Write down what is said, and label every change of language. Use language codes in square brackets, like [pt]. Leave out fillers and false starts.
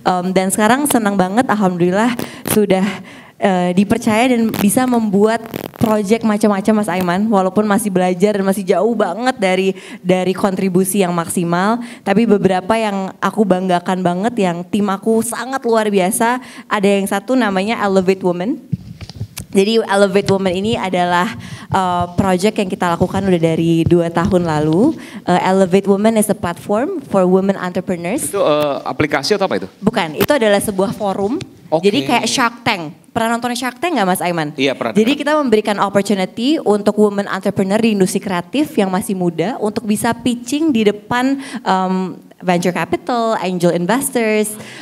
[id] Dan sekarang senang banget alhamdulillah sudah dipercaya dan bisa membuat project macam-macam Mas Aiman, walaupun masih belajar dan masih jauh banget dari kontribusi yang maksimal, tapi beberapa yang aku banggakan banget yang tim aku sangat luar biasa. Ada yang satu namanya Elevate Women. Jadi Elevate Women ini adalah project yang kita lakukan udah dari 2 tahun lalu. [en] Elevate Women is a platform for women entrepreneurs. [id] Itu aplikasi atau apa itu? Bukan, itu adalah sebuah forum. [en] Okay. [id] Jadi kayak Shark Tank. Pernah nonton Shark Tank nggak Mas Aiman? Iya pernah. Jadi kita memberikan opportunity untuk women entrepreneur di industri kreatif yang masih muda untuk bisa pitching di depan venture capital, angel investors.